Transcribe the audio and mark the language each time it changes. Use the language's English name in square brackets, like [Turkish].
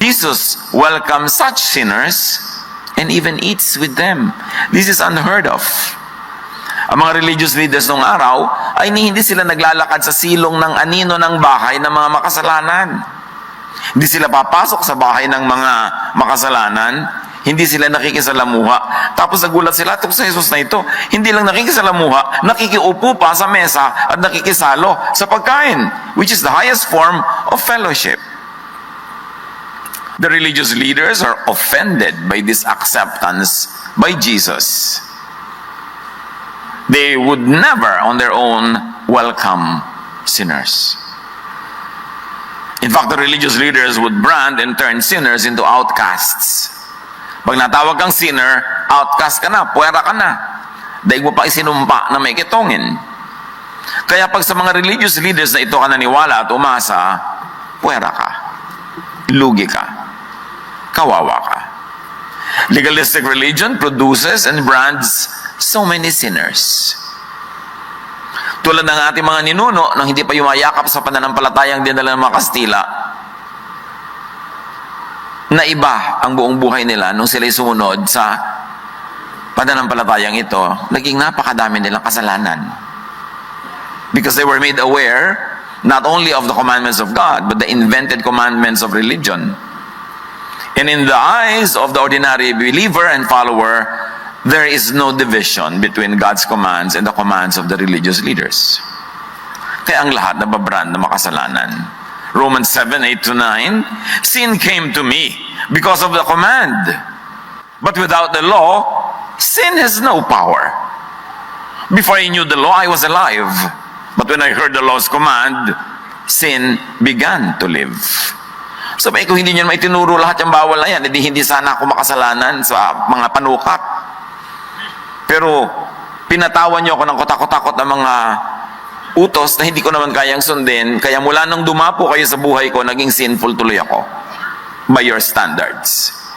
[English] Jesus welcomes such sinners and even eats with them. This is unheard of. [Filipino] Ang mga religious leaders nung araw ay hindi sila naglalakad sa silong ng anino ng bahay ng mga makasalanan. Hindi sila papasok sa bahay ng mga makasalanan. Hindi sila nakikisalamuha. Tapos nagulat sila itong sa Jesus na ito. Hindi lang nakikisalamuha, nakikiupo pa sa mesa at nakikisalo sa pagkain, [English] which is the highest form of fellowship. The religious leaders are offended by this acceptance by Jesus. They would never on their own welcome sinners. In fact, the religious leaders would brand and turn sinners into outcasts. [Filipino] Pag natawag kang sinner, outcast ka na, puwera ka na. Daig mo pa isinumpa na may kitongin. Kaya pag sa mga religious leaders na ito ka naniwala at umasa, puwera ka. Lugi ka. Kawawa ka. [English] Legalistic religion produces and brands so many sinners. [Filipino] Tulad ng ating mga ninuno nang hindi pa yumayakap sa pananampalatayang dinala ng mga Kastila, na iba ang buong buhay nila nung sila'y sumunod sa pananampalatayang ito, naging napakadami nilang kasalanan. [English] Because they were made aware not only of the commandments of God, but the invented commandments of religion. And in the eyes of the ordinary believer and follower, there is no division between God's commands and the commands of the religious leaders. [Filipino] Kaya ang lahat nababrand na makasalanan. [English] Romans 7:8-9, sin came to me because of the command. But without the law, sin has no power. Before I knew the law, I was alive. But when I heard the law's command, sin began to live. [Filipino] Sabay ko, hindi nyo naman itinuro lahat yung bawal na yan, hindi sana ako makasalanan sa mga panukat. Pero pinatawan nyo ako ng kotakot-takot ng mga utos na hindi ko naman kayang sundin, kaya mula nang dumapo kayo sa buhay ko, naging sinful tuloy ako [English] by your standards.